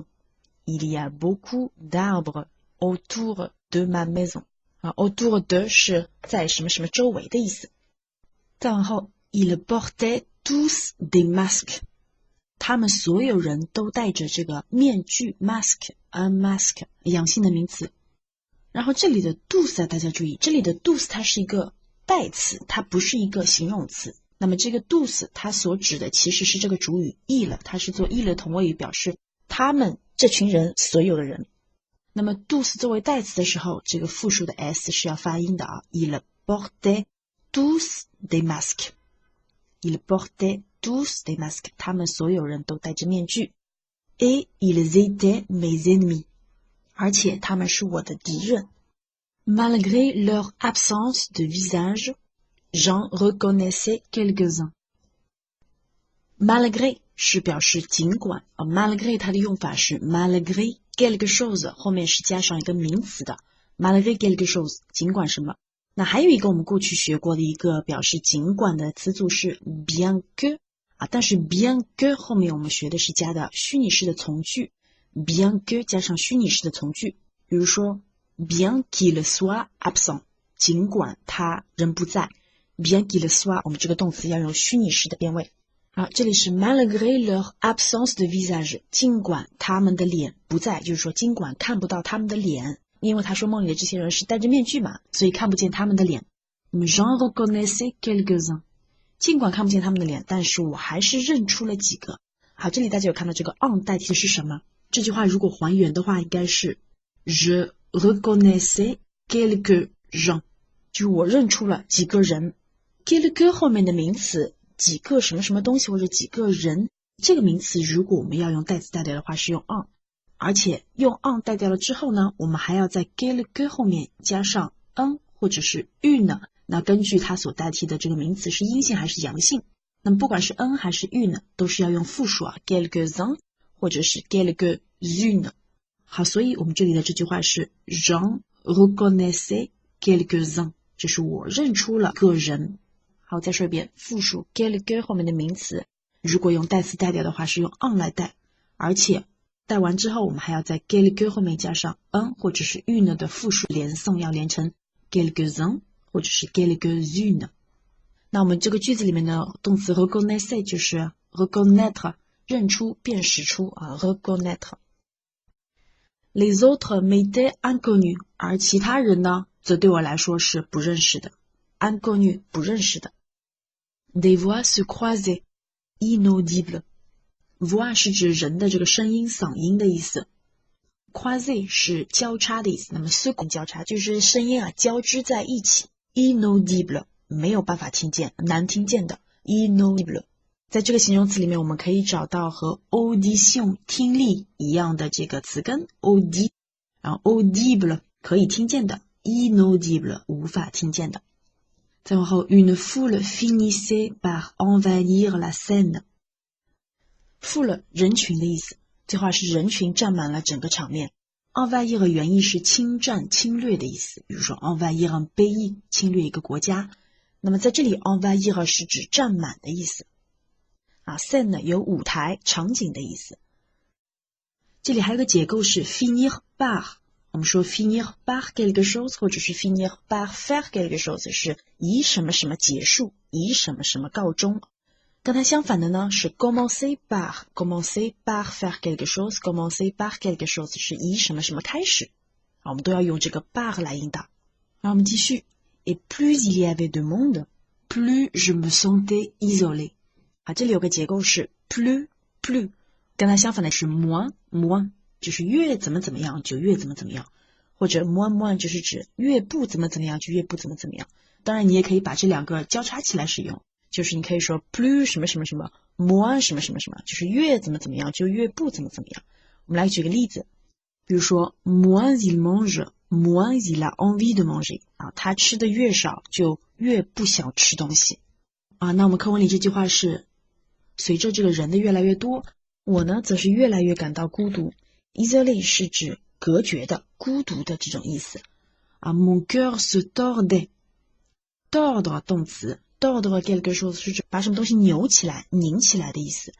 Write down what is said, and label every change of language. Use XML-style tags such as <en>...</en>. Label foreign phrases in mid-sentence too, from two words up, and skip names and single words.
<fr>Il y a beaucoup d'arbres autour de ma maison。</fr> <zh>autour de 是在什么什么周围的意思。再往后</zh> <fr>Ils portaient tous des masques，</fr> <zh>他们所有人都戴着这个面具 mask，</zh> <fr>un masque</fr> <zh>阳性的名词。然后这里的 tous 大家注意，这里的 tous 它是一个代词，它不是一个形容词。那么这个 tous 它所指的其实是这个主语 il， 它是做 il 的同位语，表示他们这群人所有的人。那么 tous 作为代词的时候，这个复数的 s 是要发音的</zh> <fr>Ils portaient tous des masques。 Ils portaient tous des masques，</fr> <zh>他们所有人都戴着面具。</zh> <fr>Et ils étaient mes ennemis，</fr> <zh>而且他们是我的敌人。</zh> <fr>Malgré leur absence de visage, j'en reconnaissais quelques-uns。</fr> <zh>Malgré 是表示尽管，malgré 它的用法是</zh> <fr>malgré quelque chose</fr> <zh>后面是加上一个名词的</zh> <fr>malgré quelque chose</fr> <zh>尽管什么。那还有一个我们过去学过的一个表示尽管的词组是</zh> <fr>bien que，</fr> <zh>但是</zh> <fr>bien que</fr> <zh>后面我们学的是加的虚拟式的从句</zh> <fr>bien que</fr> <zh>加上虚拟式的从句。</zh> <fr>比如说 bien qu'il soit absent，</fr> <zh>尽管他人不在。</zh> <fr>bien qu'il soit</fr> <zh>我们这个动词要用虚拟式的变位。这里是</zh> <fr>malgré leur absence de visage，</fr> <zh>尽管他们的脸不在，就是说尽管看不到他们的脸，因为他说梦里的这些人是戴着面具嘛，所以看不见他们的脸。</zh> <fr>J'en reconnaissais quelques-uns，</fr> <zh>尽管看不见他们的脸，但是我还是认出了几个。好，这里大家有看到这个 on 代替的是什么？这句话如果还原的话，应该是</zh> <fr>Je reconnaissais quelques gens，</fr> <zh>就是我认出了几个人。quelques 后面的名词几个什么什么东西或者几个人，这个名词如果我们要用代词代表的话是用 en， 而且用 en 代表了之后呢，我们还要在 quelques 后面加上 un 或者是 une， 那根据它所代替的这个名词是阴性还是阳性，那么不管是 un 还是 une 都是要用复数啊 quelques-uns 或者是 quelques-unes。好，所以我们这里的这句话是</zh> <fr>J'en reconnaissais quelques-uns，</fr> <zh>就是我认出了个人。好，再说一遍，复数 quelques 后面的名词如果用代词代表的话是用 en 来代，而且代完之后我们还要在 quelques 后面加上 un 或者是 une 的复数连诵，要连成 quelques-uns 或者是 quelques-unes。那我们这个句子里面的动词 reconnaître 就是 reconnaître 认出辨识出啊 reconnaître。</zh> <fr>Les autres m'étaient inconnus，</fr> <zh>而其他人呢则对我来说是不认识的。 inconnu 不认识的。</zh> <fr>Des voix se croisaient inaudibles，</fr> <zh>voix 是指人的这个声音嗓音的意思， croiser 是交叉的意思，那么 se 交叉就是声音啊交织在一起。 inaudible 没有办法听见，难听见的 inaudible。在这个形容词里面我们可以找到和 audition 听力一样的这个词根 audi， 然后 audible 可以听见的， inaudible 无法听见的。再往后</zh> <fr>une foule finissait par envahir la scène，</fr> <zh>foule 人群的意思，这话是人群占满了整个场面。 envahir 原意是侵占侵略的意思，比如说</zh> <fr>envahir un pays</fr> <zh>侵略一个国家，那么在这里 envahir 是指占满的意思啊。 scène 有舞台场景的意思。这里还有个结构是</zh> <fr>finir par，</fr> <zh>我们说</zh> <fr>finir par quelque chose</fr> <zh>或者是</zh> <fr>finir par faire quelque chose</fr> <zh>是以什么什么结束，以什么什么告终。跟它相反的呢是</zh> <fr>commencer par faire quelque chose， commencer par quelque chose</fr> <zh>是以什么什么开始。我们都要用这个 par 来引导。然后我们继续</zh> <fr>Et plus il y avait de monde, plus je me sentais isolé。</fr> <zh>这里有个结构是 plus， 跟它相反的是 moins， 就是越怎么怎么样就越怎么怎么样，或者 moins 就是指越不怎么怎么样就越不怎么怎么样。当然你也可以把这两个交叉起来使用，就是你可以说 plus 什么什么什么 moins 什么什么什么，就是越怎么怎么样就越不怎么怎么样。我们来举个例子，比如说</zh> <fr>moins il mange, moins il a envie de manger，</fr> <zh>他吃的越少就越不想吃东西那我们课文里这句话是随着这个人的越来越多，我呢则是越来越感到孤独。 isolé 是指隔绝的孤独的这种意思</zh> <fr>mon cœur se tordait，</fr> <zh>tordre 动词，</zh> <fr>tordre quelque chose</fr> <zh>是指把什么东西扭起来拧起来的意思。</zh>